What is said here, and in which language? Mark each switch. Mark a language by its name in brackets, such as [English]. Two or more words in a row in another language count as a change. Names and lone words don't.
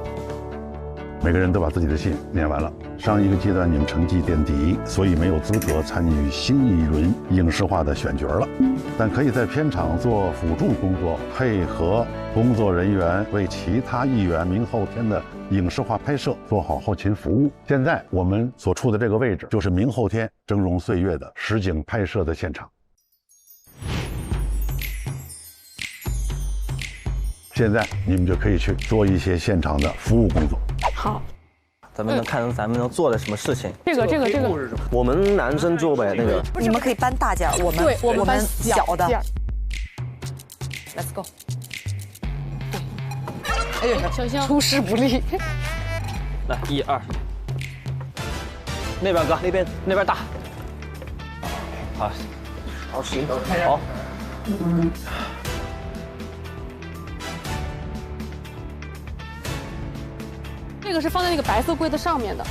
[Chinese] 每個人都把自己的信念完了。上一個階段你們成績墊底，所以沒有資格參與新一輪影視化的選角了。但可以在片場做輔助工作，配合工作人員為其他藝員明後天的影視化拍攝做好後勤服務。現在我們所處的這個位置，就是明後天峥嵘歲月的實景拍攝的現場。現在你們就可以去做一些現場的服務工作。好，咱们能做的什么事情？这个，我们男生做呗，那个。你们可以搬大件，我们小的。 [English] Let's go。 [Chinese] 哎呀，小香出师不利。来，1、2。那边哥，那边大。好，行，好。这个是放在那个白色柜子上面的。